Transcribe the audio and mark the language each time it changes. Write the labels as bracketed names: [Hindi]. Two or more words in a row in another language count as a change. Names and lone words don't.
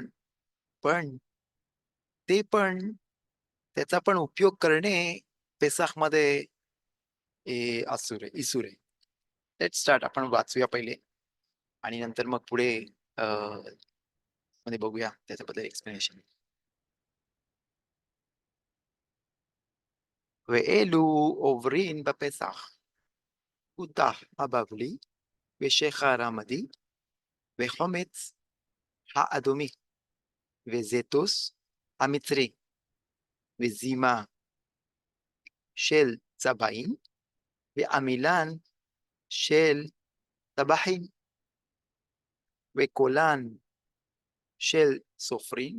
[Marathi] पण ते पण त्याचा पण उपयोग करणे पेसाख मध्ये इसूर आहे. [English] Let's start. [Marathi] आपण वाचूया पहिले आणि नंतर मग पुढे मध्ये बघूया त्याच्याबद्दल एक्सप्लेनेशन. [Hebrew] ואלו עוברים בפסח, כותח הבבלי, ושחר המדי, וחומץ האדומי, וזיתוס המצרי, וזימה של צבעים, ועמילן של טבחים, וקולן של סופרים.